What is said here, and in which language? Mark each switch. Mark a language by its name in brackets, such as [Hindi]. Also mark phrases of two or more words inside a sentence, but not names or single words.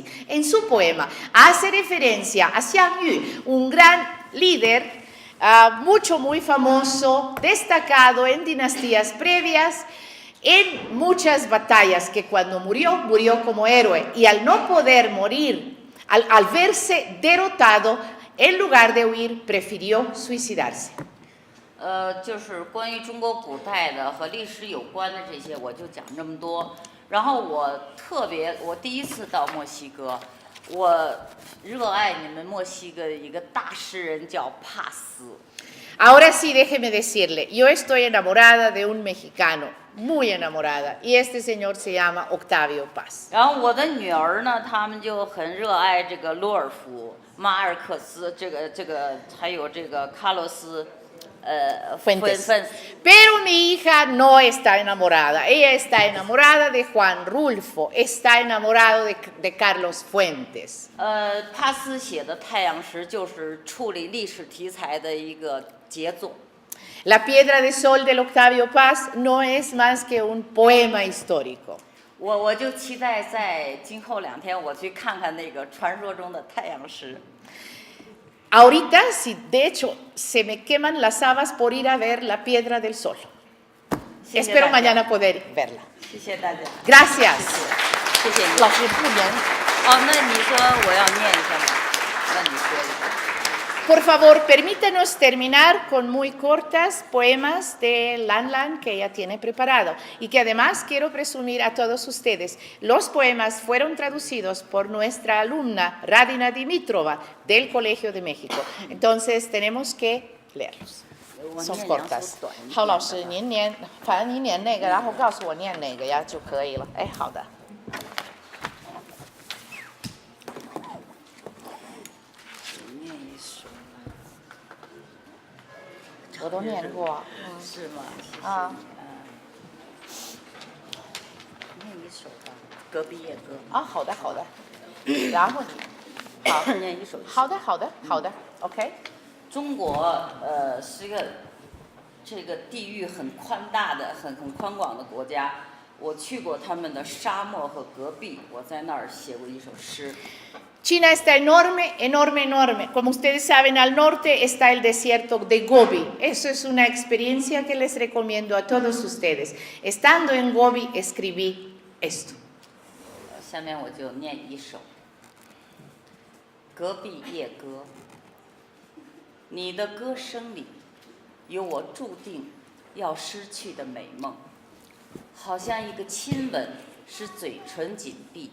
[Spanish] En su poema hace referencia a Xiang Yu, un gran líder, muy famoso, destacado en dinastías previas, en muchas batallas, que cuando murió como héroe, y al no poder morir, al verse derrotado, en lugar de huir, prefirió suicidarse. [Chinese] 就是关于中国古代的和历史有关的这些，我就讲这么多。然后我第一次到墨西哥，我热爱你们墨西哥一个大诗人叫帕斯。 [Spanish] Ahora sí, déjeme decirle, yo estoy enamorada de un mexicano, muy enamorada, y este señor se llama Octavio Paz. [Chinese] 然后我的女儿呢，他们就很热爱这个罗尔夫、马尔克斯，这个还有这个卡洛斯。 Fuentes. [Spanish] Pero mi hija no está enamorada. Ella está enamorada de Juan Rulfo, está enamorado de Carlos Fuentes. [Chinese] 帕斯写的《太阳石》就是处理历史题材的一个杰作。 [Spanish] La piedra de sol del Octavio Paz no es más que un poema histórico. [Chinese] 我就期待在今后2天我去看看那个传说中的太阳石。 [Spanish] Ahorita, sí, de hecho, se me queman las habas por ir a ver la piedra del sol. [Chinese] 谢谢 [Spanish] Espero [Chinese] 大家 [Spanish] mañana poder verla. [Chinese] 谢谢大家。 [Spanish] Gracias. [Chinese] 谢谢你。老师不能。哦，那你说我要念一下吗？那你说一下。 [Spanish] Por favor, permítanos terminar con muy cortas poemas de Lan Lan que ella tiene preparado y que además quiero presumir a todos ustedes. Los poemas fueron traducidos por nuestra alumna Radina Dimitrova del Colegio de México. Entonces tenemos que leerlos. Son cortas. [Chinese] 好，老师，您念，反正您念那个，然后告诉我念哪个呀就可以了。哎，好的。 我都念过，是吗？啊，念一首吧，《隔壁夜歌》。啊，好的好的，然后你，好，念一首。好的好的好的 ，OK。中国是个这个地域很宽大的、很宽广的国家。我去过他们的沙漠和戈壁，我在那儿写过一首诗。 [Spanish] China está enorme, enorme, enorme. Como ustedes saben, al norte está el desierto de Gobi. Eso es una experiencia que les recomiendo a todos ustedes. Estando en Gobi, escribí esto. [Chinese] 下面我就念一首《隔壁夜歌》。你的歌声里，有我注定要失去的美梦，好像一个亲吻，使嘴唇紧闭。